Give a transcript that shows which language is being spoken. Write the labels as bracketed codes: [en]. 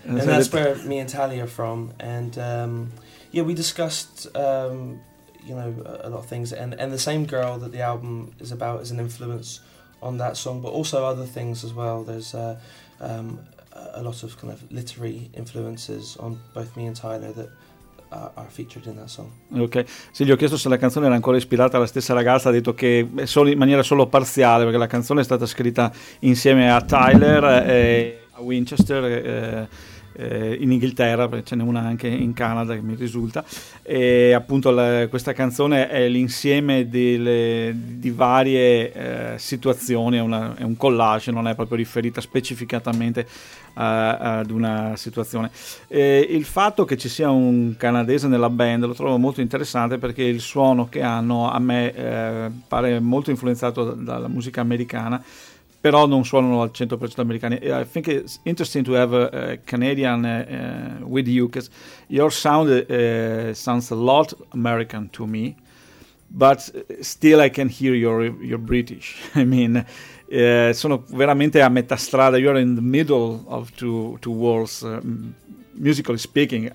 [en] And that's where me and Tally are from. And we discussed a lot of things. And the same girl that the album is about is an influence on that song, but also other things as well. There's a lot of kind of literary influences on both me and Tyler that are featured in that song. Okay. [it] Sì, gli ho chiesto se la canzone era ancora ispirata alla stessa ragazza, ha detto che è solo in maniera solo parziale, perché la canzone è stata scritta insieme a Tyler a Winchester in Inghilterra, ce n'è una anche in Canada che mi risulta, e appunto questa canzone è l'insieme di varie situazioni, è un collage, non è proprio riferita specificatamente ad una situazione. E il fatto che ci sia un canadese nella band lo trovo molto interessante, perché il suono che hanno a me pare molto influenzato dalla musica americana, però non suonano al 100% americani. [en] I think it's interesting to have a Canadian with you, because your sound sounds a lot American to me, but still I can hear your British. I mean, [it] sono veramente a metà strada. [en] You are in the middle of two worlds, musically speaking.